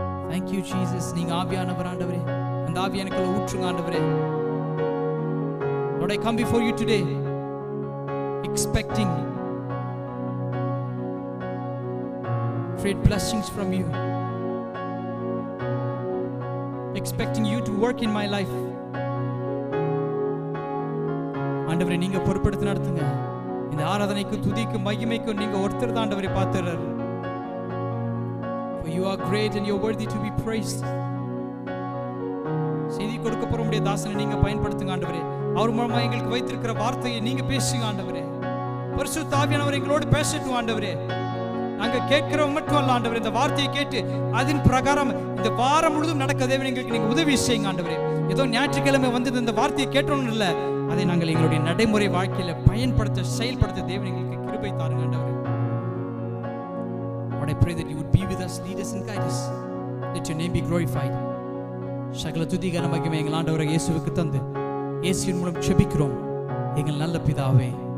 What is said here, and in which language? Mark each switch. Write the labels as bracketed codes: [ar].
[en] Thank you Jesus. [ta] நீங்க ஆவியானவர் ஆண்டவரே, அந்த ஆவி எனக்குள்ள ஊற்றுங்க ஆண்டவரே. [en] Lord, I come before you today expecting great blessings from you, expecting you to work in my life. [ta] ஆண்டவரே, நீங்க பொறுப்படுத்தி நடத்துங்க. இந்த ஆராதனைக்கு துதிக்கு மகிமைக்கு நீங்க ஒருத்தர் தான் ஆண்டவரே பாத்துறாரு. [en] For you are great and you are worthy to be praised. [ta] செய்தி கொடுக்க போற உம்முடைய தாசனை நீங்க பயன்படுத்துங்க ஆண்டவரே. அவர் மூலமா எங்களுக்கு வைத்திருக்கிற வார்த்தையை நீங்க பேசுங்க ஆண்டவரே. பரிசுத்த ஆவியானவர் எங்களோடு பேசட்டும் ஆண்டவரே. நாங்க கேட்கிறவங்க மட்டும் அல்ல ஆண்டவரே, இந்த வார்த்தையை கேட்டு அதன் பிரகாரம் இந்த வாரம் முழுதும் நடக்க தேவன் எங்களுக்கு நீங்க உதவி செய்யுங்க ஆண்டவரே. ஏதோ ஞாயிற்றுக்கிழமை வந்து இந்த வார்த்தையை கேட்டோம்னு இல்லை, அதை நாங்கள் எங்களுடைய நடைமுறை வாழ்க்கையில பயன்படுத்த செயல்படுத்த தேவன் எங்களுக்கு கிருபை தாருங்க ஆண்டவரே. [en] Lord, I pray that you would be with us, lead us and guide us. Let your name be glorified. [ta] சகல துதி கன மகிமை எங்கள் ஆண்டவராகிய இயேசுவுக்கு தந்து இயேசுவின் மூலம் ஜெபிக்கிறோம் எங்கள் நல்ல பிதாவே.